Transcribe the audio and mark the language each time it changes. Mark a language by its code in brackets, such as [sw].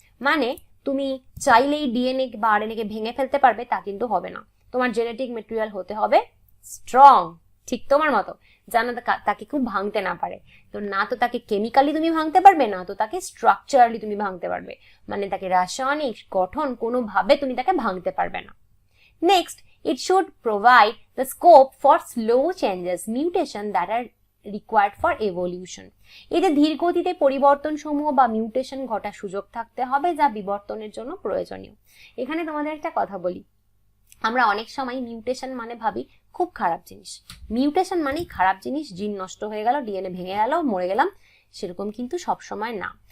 [bn] মানে তুমি চাইলেই ডিএনএ বা আরএনএ কে ভেঙে ফেলতে পারবে তা কিন্তু হবে না। তোমার জেনেটিক ম্যাটেরিয়াল হতে হবে স্ট্রং, ঠিক তোমার মতো, যেন তাকে খুব ভাঙতে না পারে। তো না তো তাকে কেমিক্যালি তুমি ভাঙতে পারবে, না তো তাকে স্ট্রাকচারালি তুমি ভাঙতে পারবে, মানে তাকে রাসায়নিক গঠন কোনোভাবে তুমি তাকে ভাঙতে পারবে না। [en] Next, it should provide the scope for slow changes, mutation that are required for evolution. [bn] এতে ধীর গতিতে পরিবর্তন সমূহ বা মিউটেশন ঘটার সুযোগ থাকতে হবে, যা বিবর্তনের জন্য প্রয়োজনীয়। এখানে তোমাদের একটা কথা বলি, আমরা অনেক সময় মিউটেশন মানে ভাবি খুব খারাপ জিনিস। মিউটেশন মানেই খারাপ জিনিস, জিন নষ্ট হয়ে গেল, ডিএনএ ভেঙে গেল, মরে গেলাম, সেরকম কিন্তু সবসময় না।